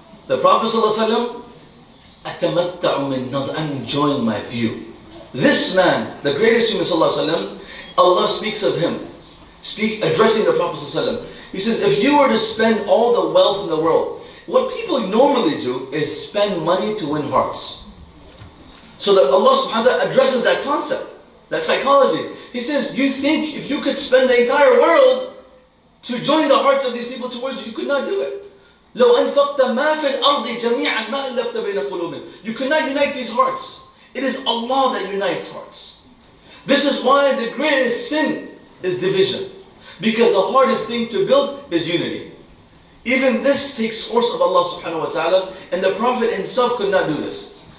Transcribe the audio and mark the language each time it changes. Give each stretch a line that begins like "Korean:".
English: The Prophet
Arabic: ﷺ, أَتَمَتَّعُ مِن نَظْرِي.
English: I'm enjoying my view. This man, the greatest human ﷺ, Allah speaks of him. Addressing the Prophet ﷺ. He says, if you were to spend all the wealth in the world, what people normally do is spend money to win hearts. So that Allah subhanahu wa ta'ala addresses that concept, that psychology. He says, you think if you could spend the entire world to join the hearts of these people towards you, you could not do it.
Arabic: لو أنفقت ما في الأرض جميعا ما ألفت بين قلوبهم.
English: You could not unite these hearts. It is Allah that unites hearts. This is why the greatest sin is division. Because the hardest thing to build is unity. Even this takes force of Allah subhanahu wa ta'ala, and the Prophet himself could not do this.